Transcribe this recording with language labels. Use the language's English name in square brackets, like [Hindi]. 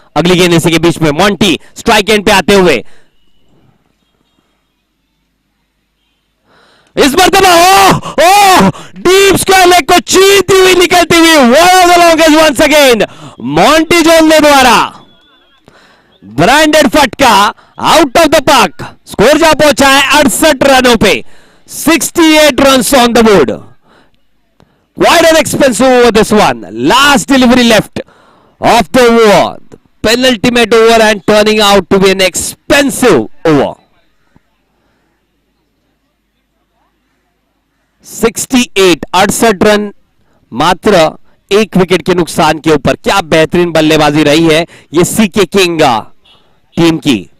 [Hindi] अगली गेंद इसी के बीच में मॉन्टी स्ट्राइक एंड पे आते हुए, इस मरतबा ओह डीप स्क्वायर लेग को चीरती हुई निकलती हुई [English] one of the longest once again [Hindi] Monty जोंदले द्वारा ब्रांडेड फटका out of the park. Score जा पहुंचा है 68 रनों पे, 68 [English] Run on the board. Quite an expensive over this one. Last delivery left of the over. The penultimate over and turning out to be an expensive over. [Hindi] 68, 68 run मात्र 1 wicket के नुकसान के ऊपर। क्या बेहतरीन बल्लेबाजी रही है ये सीके किंग टीम की।